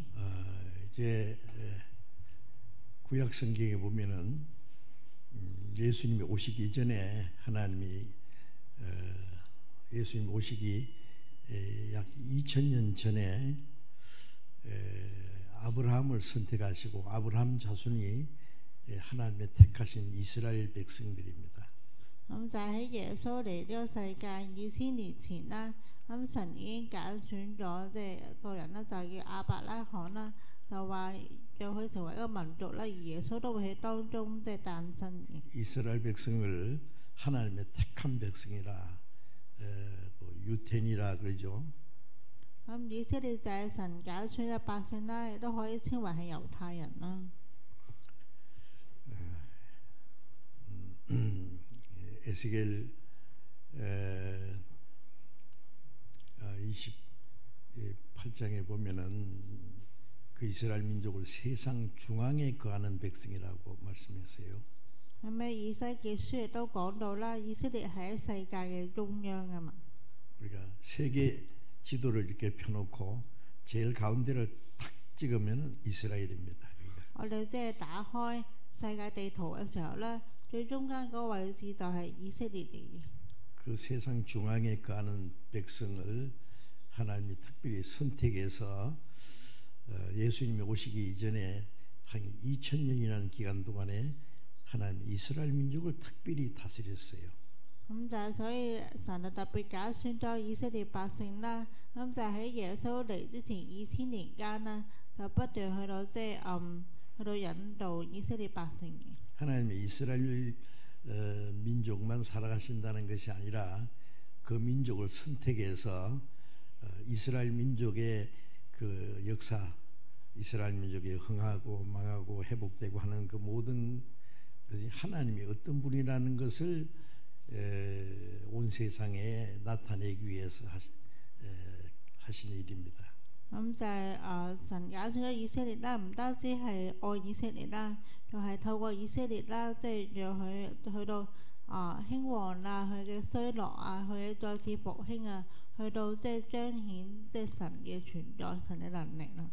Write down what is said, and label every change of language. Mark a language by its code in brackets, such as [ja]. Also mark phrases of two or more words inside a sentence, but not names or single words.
[ko] 이제 구약 성경에 보면은 예수님이 오시기 전에 하나님이 예수님 오시기 약 2000년 전에 아브라함을 선택하시고 아브라함 자손이 하나님의 택하신 이스라엘 백성들입니다. [yue] 咁就喺耶穌嚟呢個世界2000年前啦，咁神已經揀選咗即係一個人啦，就叫亞伯拉罕啦，就話讓佢成為一個民族啦，而耶穌都會喺當中即係誕生嘅。 [ko] 이스라엘 백성을 하나님의 택한 백성이라 유태인이라 그러죠. [yue] 咁以色列就係神揀選嘅百姓啦，亦都可以稱為係猶太人啦。 [ko] 에스겔 28장에 보면은 그 이스라엘 민족을 세상 중앙에 거하는 백성이라고 말씀했어요. [yue] 係咪以西結書亦都講到啦？以色列係喺世界嘅中央啊嘛。 [ko] 우리가 세계 지도를 이렇게 펴놓고 제일 가운데를 탁 찍으면 이스라엘입니다. [yue] 我哋即係打開世界地圖嘅時候咧，最中間嗰個位置就係以色列嚟嘅。 [ko] 그 세상 중앙에 거하는 백성을 하나님이 특별히 선택해서 예수님이 오시기 이전에 한 2000년이라는 기간 동안에 하나님 이스라엘 민족을 특별히 다스렸어요. [yue] 咁就係所以神就特別揀選咗以色列百姓啦。咁就喺耶穌嚟之前2000年間啦，就不斷去到去到引導以色列百姓嘅。 [ko] 하나님이 이스라엘 민족만 살아가신다는 것이 아니라 그 민족을 선택해서 이스라엘 민족의 그 역사, 이스라엘 민족이 흥하고 망하고 회복되고 하는 그 모든 것이 하나님이 어떤 분이라는 것을 온 세상에 나타내기 위해서 하신 일입니다. [yue] 咁就係神揀選咗以色列啦，唔單止係愛以色列啦，仲係透過以色列啦，即係讓佢去到興旺啊，佢嘅衰落啊，佢嘅再次復興啊，去到即係彰顯即係神嘅存在、神嘅能力啦。